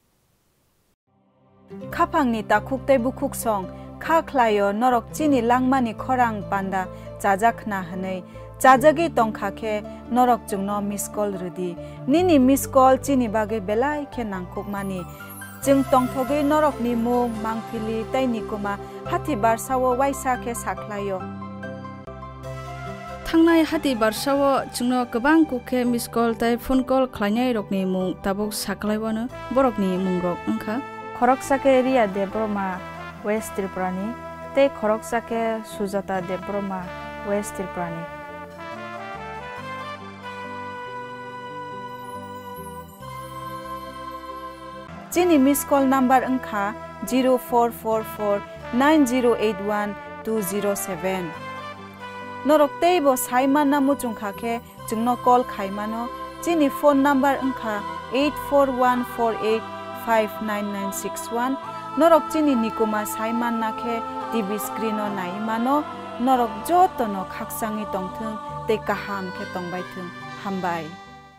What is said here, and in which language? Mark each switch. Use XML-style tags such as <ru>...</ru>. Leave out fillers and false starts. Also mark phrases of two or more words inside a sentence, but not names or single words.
<trp>khapangni takhukte bukhuk song kha khlayo norok chini langmani khorang panda chajakna hanei chajagi tongkha khe norok jungno</trp> <en>miss call</en> <trp>rudi nini</trp> <en>miss call</en> <trp>chini bage belai khe nangkhukmani jeng tongthogei norok ni mung mangphili taini kuma hathi barsawo waisa khe saklayo थांनाय हाथि बारसाव जोंनो गोबां कुखे</trp> <en>miss call</en> <trp>ताइ फन कल खालायनाय रकनि मुं ताबुक साख्लायबानो बरकनि मुं रक ओंखा खरकसाके रिया देब्रमा वेस्ट त्रिपुरानि ते खरकसाके सुजाता देब्रमा वेस्ट त्रिपुरानि चिनी</trp> <en>miss call number</en> <trp>ओंखा 044490812007 Norok teibo saiman namu chungkhake jungno call khaimano chini phone number angkha 8414859961 norok chini nikuma saiman nakhe</trp> <en>TV screen</en> <trp>o naimano norok jotono khaksangi tongthung te kaham khe tongbai thung hambai</trp>